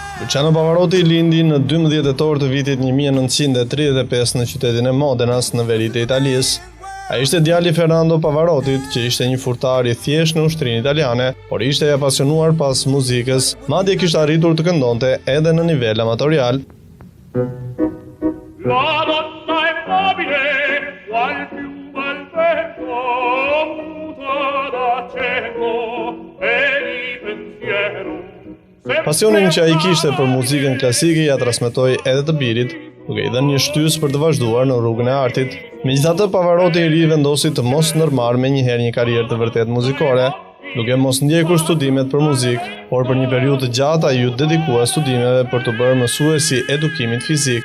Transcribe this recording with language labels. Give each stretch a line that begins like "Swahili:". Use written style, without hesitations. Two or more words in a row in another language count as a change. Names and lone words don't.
Albanian: Luciano Pavarotti lindi në 12 tetor të vitit 1935 në qytetin e Modenas në veri të Italisë. Ai ishte djali i Fernando Pavarottit, që ishte një furtar I thjesht në ushtrinë italiane, por ishte I apasionuar pas muzikës, madje kishte arritur të këndonte edhe në nivel amatorial.
Italian: La donna è mobile, qual piuma al vento, muta d'accenno e di pensiero.
Albanian: Pasionin që ai kishte për muzikën klasike ja transmetoi edhe të birit, duke I dhënë një shtysë për të vazhduar në rrugën e artit. Megjithatë, Pavarotti I ri vendosi të mos ndërmarrë menjëherë një karrierë të vërtet muzikore, duke mos ndjekur studimet për muzikë, por për një periudhë të gjatë ai u dedikua studimeve për të bërë mësues I edukimit fizik.